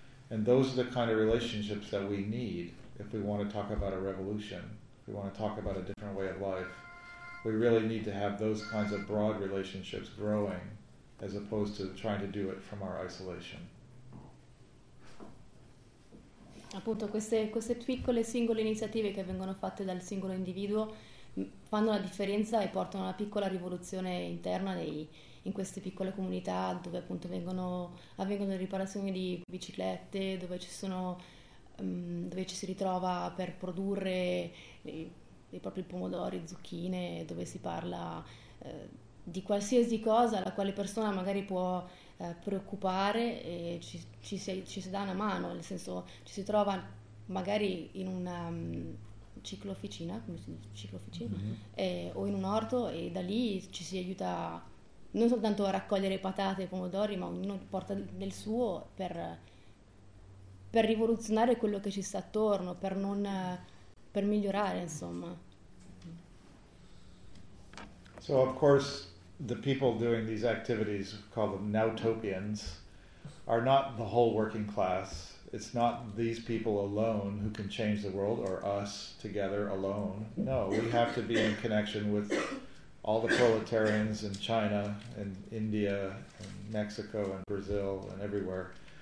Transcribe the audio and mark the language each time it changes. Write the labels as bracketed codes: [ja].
[en] And those are the kind of relationships that we need if we want to talk about a revolution, if we want to talk about a different way of life. We really need to have those kinds of broad relationships growing as opposed to trying to do it from our isolation. [it] Appunto queste piccole singole iniziative che vengono fatte dal singolo individuo fanno la differenza e portano una piccola rivoluzione interna in queste piccole comunità dove appunto avvengono le riparazioni di biciclette, dove ci si ritrova per produrre dei propri pomodori, zucchine, dove si parla di qualsiasi cosa la quale persona magari può preoccupare e ci si dà una mano, nel senso ci si trova magari in una ciclofficina, come si dice, ciclofficina, o in un orto e da lì ci si aiuta non soltanto a raccogliere patate e pomodori, ma ognuno porta del suo per rivoluzionare quello che ci sta attorno, per migliorare, insomma. [en] So, of course, the people doing these activities, call them Nowtopians, are not the whole working class. It's not these people alone who can change the world or us together alone. No, we have to be in connection with all the proletarians in China and India and Mexico and Brazil and everywhere.